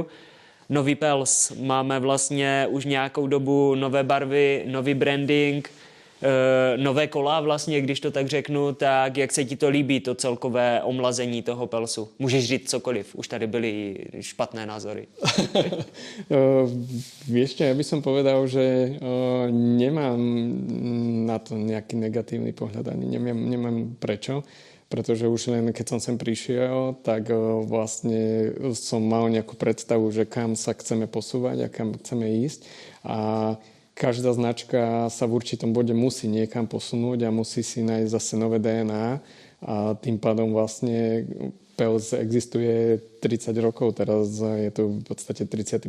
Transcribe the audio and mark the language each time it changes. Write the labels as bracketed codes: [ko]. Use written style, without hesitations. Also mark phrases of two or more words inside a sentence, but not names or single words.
[cs] Nový Pels. Máme vlastně už nějakou dobu nové barvy, nový branding, nové kola vlastně, když to tak řeknu, tak jak se ti to líbí, to celkové omlazení toho Pelsu? Můžeš říct cokoliv, už tady byly špatné názory. [sk] Vieš čo, ja by som povedal, že nemám na to nejaký negatívny pohľad, ani nemám prečo, pretože už len keď som sem prišiel, tak vlastne som mal nejakú predstavu, že kam sa chceme posúvať a kam chceme ísť a každá značka sa v určitom bode musí niekam posunúť a musí si nájsť zase nové DNA a tým pádom vlastne Pels existuje 30 rokov, teraz je to v podstate 31.